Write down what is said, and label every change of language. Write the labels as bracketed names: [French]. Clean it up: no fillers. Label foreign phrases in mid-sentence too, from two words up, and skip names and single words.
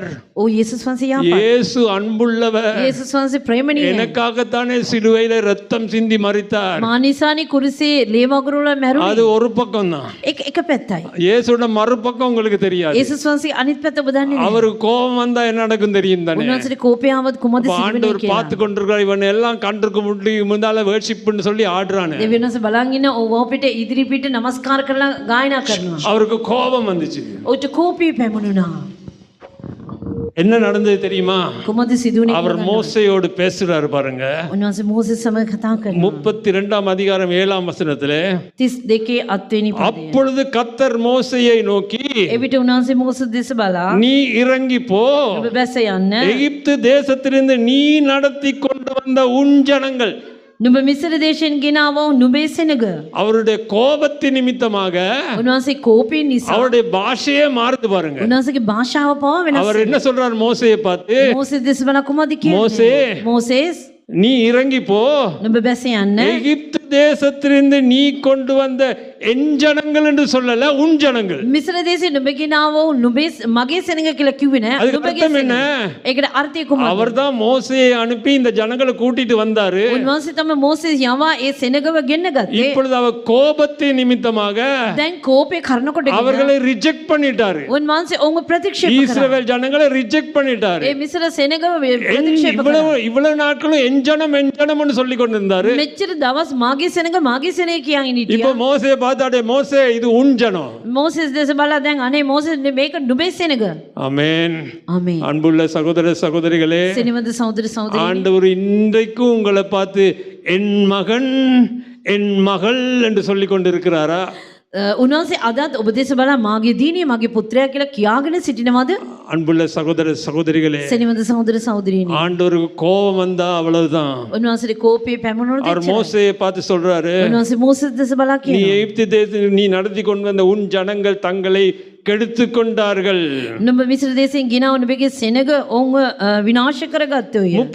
[Sinhala] ඕ යේසුස් වහන්සේ යහපත්. [Tamil] இயேசு அன்புள்ளவர், [Sinhala] යේසුස් වහන්සේ ප්‍රේමණීයයි. [Tamil] எனக்காகத்தானே சிலுவையில ரத்தம் சிந்தி மரித்தார். [Sinhala] මානිසානි කුරුසේ ලේ වගුරු වල මැරුණේ. [Tamil] அது ஒரு பக்கம் தான். [Sinhala] එක පැත්තයි. [Tamil] இயேசுவோட மறுபக்கம் உங்களுக்கு தெரியாது. [Sinhala] යේසුස් වහන්සේ අනිත් පැත්ත ඔබ දන්නේ නැහැ. [Tamil] அவருக்கு கோபம் வந்தா என்ன நடக்கும் தெரியும் தானே. [Sinhala] උන්වහන්සේට කෝපය ආවොත් කොහොමද [Tamil] அப்ப [Sinhala] සිදුවෙන්නේ [Tamil] ஆண்டவர் [Sinhala] කියලා. [Tamil] பார்த்து கொண்டிருக்கிறார், இவன் எல்லாம் கன்றுக்கு முன்னால வேர்ஷிப்னு சொல்லி ஆடுறானே. [Sinhala] දෙවියන් වහන්සේ බලන් ඉන්න ඕව අපිට ඉදිරිපිට නමස්කාර කරලා ගායනා කරනවා. [Tamil] அவருக்கு கோபம் வந்துச்சு. [Sinhala] ඔහුට කෝපය පැමුණා. [Tamil] என்ன நடந்தது தெரியுமா? [Sinhala] කොහොමද සිදුවන්නේ? [Tamil] அவர் மோசேயோடு பேசுறாரு பாருங்க. [Sinhala] උන්වහන්සේ මෝසෙස් සමග කතා කරනවා. [Tamil] 32 அதிகாரம் 7 வசனத்திலே [Sinhala] 32 අත්වෙනි පදය. [Tamil] அப்பொழுது கர்த்தர் மோசேயை நோக்கி, [Sinhala] එවිට උන්වහන්සේ මෝසෙස් දෙස බලා [Tamil] நீ இறங்கி போ, [Sinhala] ඔබ බැස යන්න. [Tamil] எகிப்து தேசத்திலிருந்து நீ நடத்தி கொண்டு வந்த உன் ஜனங்கள். [Sinhala] නුඹ මිස්ර දේශයෙන් ගෙනාවෝ නුඹේ සෙනග. [Tamil] அவருடைய கோபத்தின் நிமித்தமாக [Sinhala] උන්වහන්සේ කෝපයෙන් නිසා [Tamil] அவருடைய பாஷையே மாறுது பாருங்க. [Sinhala] උන්වහන්සේගේ භාෂාව පවා වෙනස්. [Tamil] அவர் என்ன சொல்றார் மோசேயை பார்த்து? [Sinhala] මෝසෙස් දෙස බලා කොහොමද කියන්නේ? [Tamil] மோசே, [Sinhala] මෝසෙස් [Tamil] நீ இறங்கி போ, [Sinhala] නුඹ බැස යන්න. [Tamil] எகிப்து தேசத்திலிருந்து நீ கொண்டு வந்த என் ஜனங்கள் என்று சொல்லல, உன் ஜனங்கள். [Sinhala] මිස්ර දේශේ නුඹ ගෙනාවෝ නුඹේ මගේ සෙනග කියලා කිව්වේ නෑ. [Tamil] அதுக்கு [Sinhala] නුඹගේ [Tamil] அர்த்தம் என்ன? [Sinhala] ඒකට අර්ථය කොහොමද? [Tamil] அவர்தான் மோசேயை அனுப்பி இந்த ஜனங்களை கூட்டிட்டு வந்தாரு. [Sinhala] උන්වහන්සේ තමයි මෝසෙස් යවා ඒ සෙනගව ගෙන්න ගත්තේ. [Tamil] இப்பொழுது அவர் கோபத்தின் நிமித்தமாக [Sinhala] දැන් කෝපේ කරනකොට [Tamil] அவர்களை ரிஜெக்ட் பண்ணிட்டாரு. [Sinhala] උන්වහන්සේ ඔවුන් ප්‍රතික්ෂේප කරා. [Tamil] இஸ்ரவேல் ஜனங்களை ரிஜெக்ட் பண்ணிட்டாரு. [Sinhala] ඒ මිස්ර සෙනගව ප්‍රතික්ෂේප කරා. [Tamil] இவ்வளவு நாட்களும் என் ஜனம்னு சொல்லி கொண்டிருந்தாரு. [Sinhala] මෙච්චර දවස් මාගේ සෙනග කියන් හිටියා. [Tamil] இப்போ மோசே பார்த்தாடே, மோசே இது உன் ஜனம். [Sinhala] මෝසෙස් දෙස බලා දැන් අනේ මෝසෙස් මේක නුඹේ සෙනග. [Tamil] ஆமென். [Sinhala] ආමේන්. [Tamil] அன்புள்ள சகோதர சகோதரிகளே, [Sinhala] සිනවන්ත සහෝදර සහෝදරියනි, [Tamil] ஆண்டவர் இன்றைக்கும் உங்களை பார்த்து என் மகன் என் மகள் என்று சொல்லி கொண்டிருக்கிறாரா? [Sinhala] උන්වහන්සේ අදත් ඔබ දෙස බලා මාගේ දීනිය මගේ පුත්‍රයා කියලා කියාගෙන සිටිනවද? [Tamil] அன்புள்ள சகோதர சகோதரிகளே, [Sinhala] සිනවන්ත සහෝදර සහෝදරියනි, [Tamil] ஆண்டவருக்கு கோபம் வந்தா அவ்வளவுதான். [Sinhala] උන්වහන්සේට කෝපය පැමුණුනොත් [Tamil] அவர் மோசேயை பார்த்து சொல்றாரு, [Sinhala] උන්වහන්සේ මෝසෙස් දෙස බලා [Tamil] நீ [Sinhala] කියනවා [Tamil] எகிப்து தேசத்தில் நீ நடத்தி கொண்டு வந்த உன் ஜனங்கள் தங்களை கெடுத்து கொண்டார்கள். [Sinhala] නුඹ මිස්ර දේශයෙන් ගෙනාව නුඹගේ සෙනග ඔවුන්ව විනාශ කරගත්තෝය.